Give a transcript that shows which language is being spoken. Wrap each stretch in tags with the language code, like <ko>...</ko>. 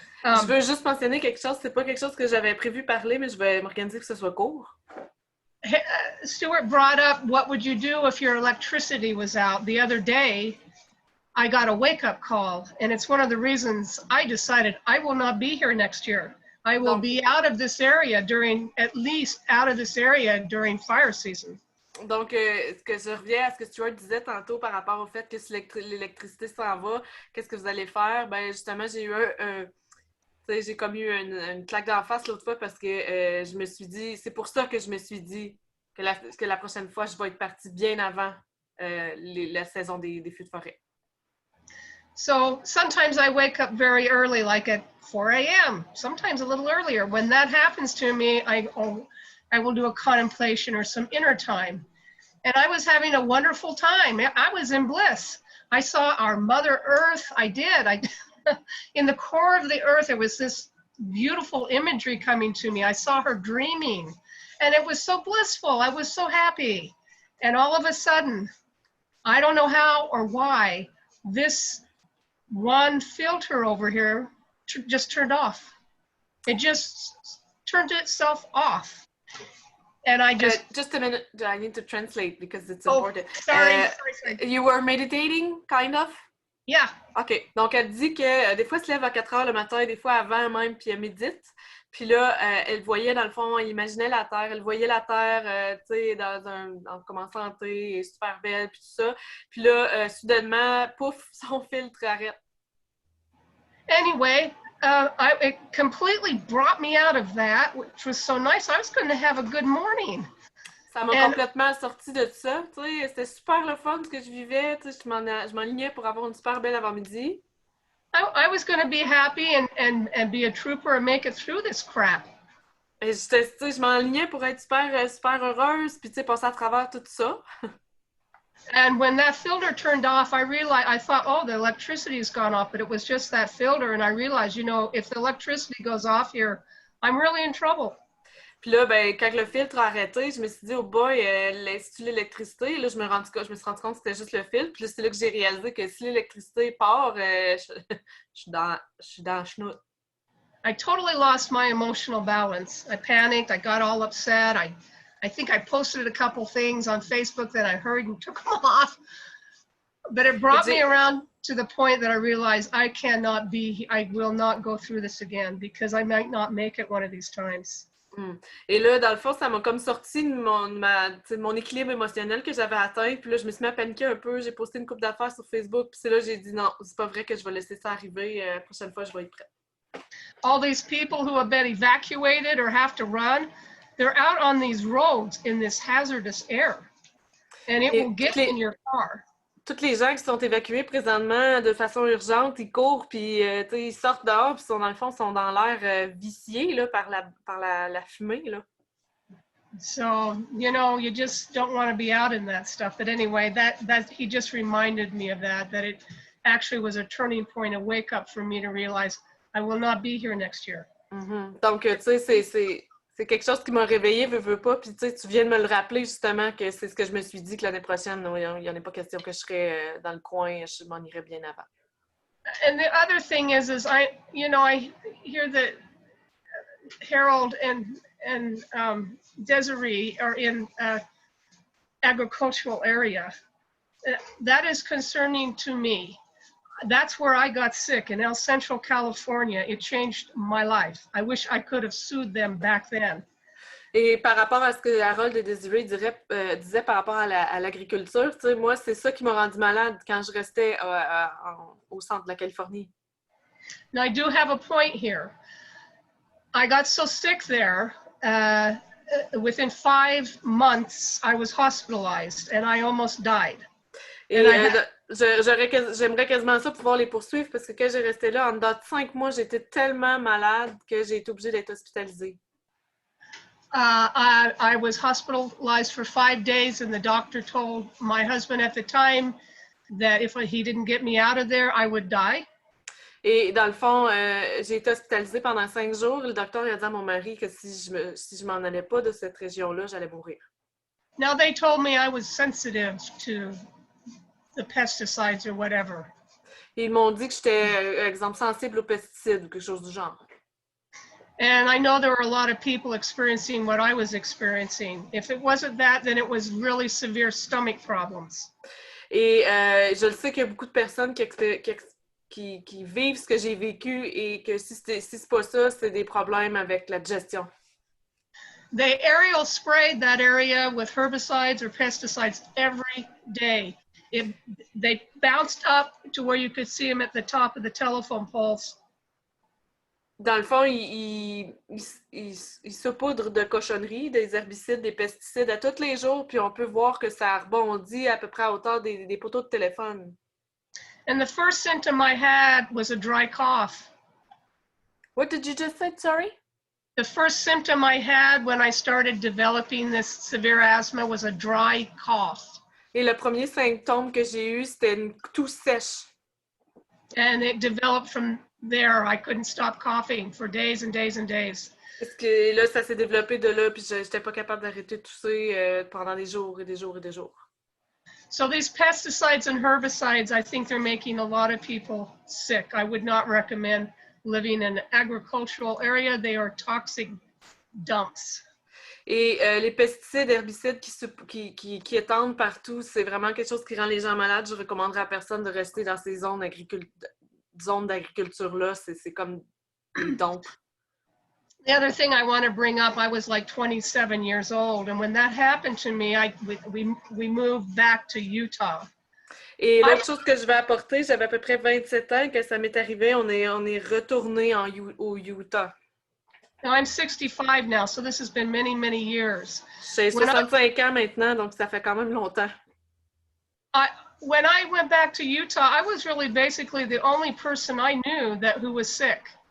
<fr>Je veux juste mentionner quelque chose. C'est pas quelque chose que j'avais prévu parler, mais je vais m'organiser pour que ce soit court.</fr> <en>Stuart brought up, what would you do if your electricity was out? The other day, I got a wake-up call, and it's one of the reasons I decided I will not be here next year. I will be out of this area during fire season.</en> <fr>Donc, ce que je reviens à ce que Stuart disait tantôt par rapport au fait que si l'électricité s'en va, qu'est-ce que vous allez faire? Ben justement, j'ai eu j'ai comme eu une claque d'en face l'autre fois parce que je me suis dit, c'est pour ça que je me suis dit que la prochaine fois, je vais être partie bien avant la saison des feux de forêt.</fr> <en>So sometimes I wake up very early, like at 4 a.m., sometimes a little earlier. When that happens to me, I will do a contemplation or some inner time. And I was having a wonderful time. I was in bliss. I saw our Mother Earth. I did. In the core of the earth, there was this beautiful imagery coming to me. I saw her dreaming, and it was so blissful. I was so happy. And all of a sudden, I don't know how or why, this one filter over here just turned off. It just turned itself off. And I just a minute, I need to translate because it's important. Sorry. You were meditating, kind of? Yeah. OK.</en> <fr>Donc, elle dit que des fois, elle se lève à 4 heures le matin, des fois avant même, puis elle médite. Puis là, elle voyait, dans le fond, elle imaginait la Terre. Elle voyait la Terre, tu sais, en commençant santé, super belle, puis tout ça. Puis là, soudainement, pouf, son filtre arrête.</fr> <en>Anyway, it completely brought me out of that, which was so nice. I was going to have a good morning.</en> <fr>Ça m'a complètement sorti de ça, tu sais. C'était super le fun ce que je vivais, tu sais. Je m'enlignais pour avoir une super belle avant-midi.</fr> <en>I was going to be happy and be a trooper and make it through this crap.</en> <fr>Et je m'enlignais pour être super heureuse, puis tu sais, passer à travers tout ça.</fr> <en>And when that filter turned off, I thought, oh, the electricity's gone off, but it was just that filter. And I realized, you know, if the electricity goes off here, I'm really in trouble.</en> <fr>Puis là, ben, quand le filtre a arrêté, je me suis dit,</fr> <en>oh boy,</en> <fr>c'est-tu l'électricité? Là, je me suis rendu compte que c'était juste le filtre. Puis là, c'est là que j'ai réalisé que si l'électricité part, je suis dans le chenoute.</fr> <en>I totally lost my emotional balance. I panicked. I got all upset. I think I posted a couple things on Facebook that I heard and took them off. But it brought me around to the point that I realized I will not go through this again because I might not make it one of these times.</en> <fr>Et là, dans le fond, ça m'a comme sorti de mon équilibre émotionnel que j'avais atteint. Puis là, je me suis mis à paniquer un peu. J'ai posté une couple d'affaires sur Facebook. Puis c'est là j'ai dit non, c'est pas vrai que je vais laisser ça arriver. La prochaine fois, je vais être prête.</fr> <en>All these people who have been evacuated or have to run, they're out on these roads in this hazardous air. And it will get in your car.</en> <fr>Tous les gens qui sont évacués présentement de façon urgente, ils courent, puis ils sortent dehors, puis dans le fond, sont dans l'air vicié là, par la fumée. Là.</fr> <en>So, you know, you just don't want to be out in that stuff. But anyway, that he just reminded me of that it actually was a turning point, a wake up for me to realize I will not be here next year.</en> <fr>Donc, tu sais, c'est quelque chose qui m'a réveillée, veux pas. Puis, tu sais, tu viens de me le rappeler, justement, que c'est ce que je me suis dit, que l'année prochaine, il n'y en a pas question que je serais dans le coin, je m'en irais bien avant.</fr> <en>And the other thing is I hear that Harold and Desiree are in agricultural area. That is concerning to me. That's where I got sick in El Central, California. It changed my life. I wish I could have sued them back then.</en> <fr>Et par rapport à ce que Harold et Désiré disaient par rapport à l'agriculture, tu sais, moi, c'est ça qui m'a rendu malade quand je restais au centre de la Californie.</fr> <en>Now, I do have a point here. I got so sick there, within 5 months, I was hospitalized and I almost died.</en> <fr>Et j'aimerais quasiment ça pouvoir les poursuivre parce que quand j'ai resté là, en dedans de 5 mois, j'étais tellement malade que j'ai été obligée d'être hospitalisée.</fr> <en>I was hospitalized for 5 days and the doctor told my husband at the time that if he didn't get me out of there, I would die.</en> <fr>Et dans le fond, j'ai été hospitalisée pendant 5 jours. Le docteur a dit à mon mari que si je m'en allais pas de cette région-là, j'allais mourir.</fr> <en>Now they told me I was sensitive to the pesticides or whatever.</en> <fr>Ils m'ont dit que j'étais, exemple, sensible aux pesticides ou quelque chose du genre.</fr> <en>And I know there were a lot of people experiencing what I was experiencing. If it wasn't that, then it was really severe stomach problems.</en> <fr>Et je le sais qu'il y a beaucoup de personnes qui vivent ce que j'ai vécu et que si c'est pas ça, c'est des problèmes avec la digestion.</fr> <en>They aerial sprayed that area with herbicides or pesticides every day. They bounced up to where you could see them at the top of the telephone poles.</en> <fr>Dans le fond, ils saupoudrent de cochonneries, des herbicides, des pesticides à tous les jours, puis on peut voir que ça rebondit à peu près à hauteur des poteaux de téléphone.</fr> <en>And the first symptom I had was a dry cough. What did you just say, sorry? The first symptom I had when I started developing this severe asthma was a dry cough.</en> <fr>Et le premier symptôme que j'ai eu, c'était une toux sèche.</fr> <en>And it developed from there. I couldn't stop coughing for days and days and days.</en> <fr>Parce que là, ça s'est développé de là, puis j'étais pas capable d'arrêter de tousser pendant des jours et des jours et des jours.</fr> <en>So these pesticides and herbicides, I think they're making a lot of people sick. I would not recommend living in an agricultural area. They are toxic dumps.</en> <fr>Et les pesticides, herbicides qui étendent partout, c'est vraiment quelque chose qui rend les gens malades. Je recommanderais à personne de rester dans ces zones d'agriculture-là. C'est comme des dons.</fr> <en>The other thing I want to bring up, I was like 27 years old, and when that happened to me, we moved back to Utah.</en> <fr>Et l'autre chose que je vais apporter, j'avais à peu près 27 ans que ça m'est arrivé, on est retourné au Utah.</fr> <en>Now I'm 65 now, so this has been many, many years.</en> <fr>J'ai 65 ans maintenant, donc ça fait quand même longtemps.</fr> <en>When I went back to Utah, I was really basically the only person I knew who was sick.</en>